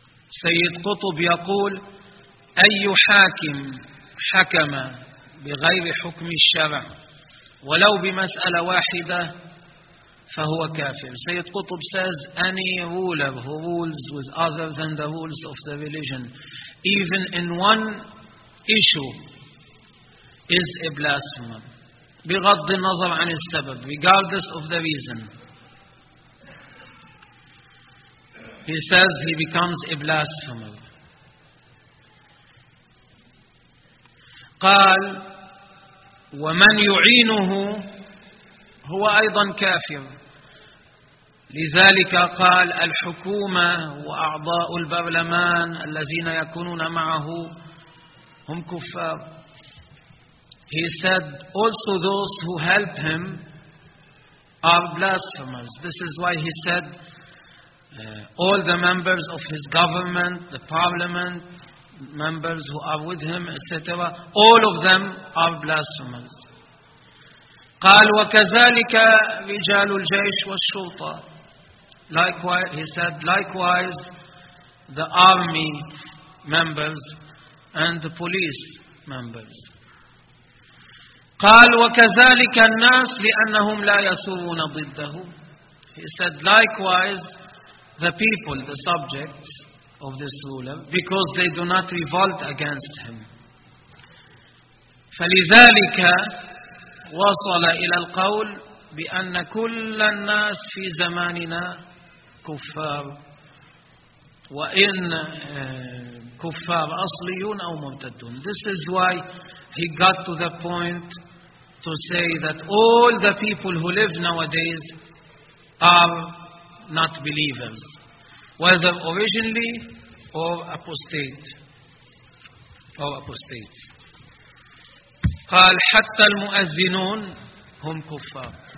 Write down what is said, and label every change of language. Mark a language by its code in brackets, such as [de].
[ar] سيد قطب يقول أي حاكم حكم بغير حكم الشرع ولو بمسألة واحدة فهو كافر. [en] سيد قطب says any ruler who rules with other than the rules of the religion, even in one issue, is a blasphemer. [ar] بغض النظر عن السبب, [en] regardless of the reason. He says he becomes a blasphemer. [ar] قال ومن يعينه هو أيضا كافر. لذلك قال الحكومة وأعضاء البرلمان الذين يكونون معه هم كفار. [en] He said also those who help him are blasphemers. This is why he said all the members of his government, the parliament, members who are with him, etc., all of them are blasphemers. [ar] قال وكذلك رجال الجيش والشرطة. [en] Likewise, he said, likewise, the army members and the police members. [ar] قال وكذلك الناس لأنهم لا يثورون ضده. [en] He said, likewise, the people, the subjects, of this ruler because they do not revolt against him. [ar] فلذلك وصل إلى القول بأن كل الناس في زماننا كفار وإن كفار أصليون أو مرتدون. [en] This is why he got to the point to say that all the people who live nowadays are not believers, whether originally or apostate or apostates. [ar] قال حتى المؤذنون هم كفار.